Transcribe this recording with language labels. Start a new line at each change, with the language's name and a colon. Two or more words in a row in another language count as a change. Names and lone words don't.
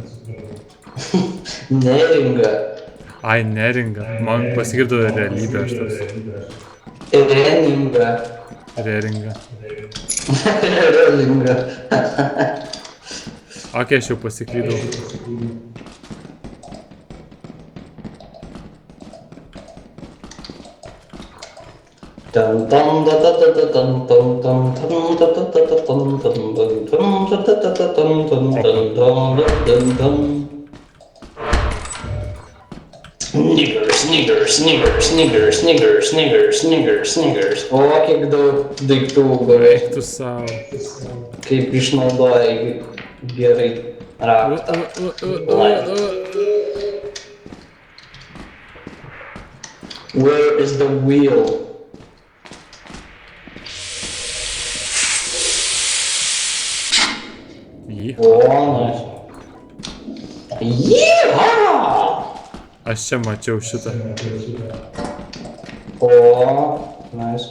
Lithuanian: Neringa. Ai, neringa. Man pasigirdo realybė aš tas. Reninga. Reringa. Reninga. Ok, aš jau pasiklydau. Dun dun da da da da dun dun dun dun da da da da dun dun dun dun da da da da dun dun dun dun dun dun.
English: Snigger, snigger, snigger, snigger, snigger, snigger, sniggers.
Lithuanian: O, kiek daug daiktų gavai. Tu savo. Kaip išnaudojai gerai raktą.
English: Where is the wheel?
Lithuanian: Jį.
English: O, nice. Yeehaw!
Lithuanian: Aš čia mačiau šitą.
English: O, nice.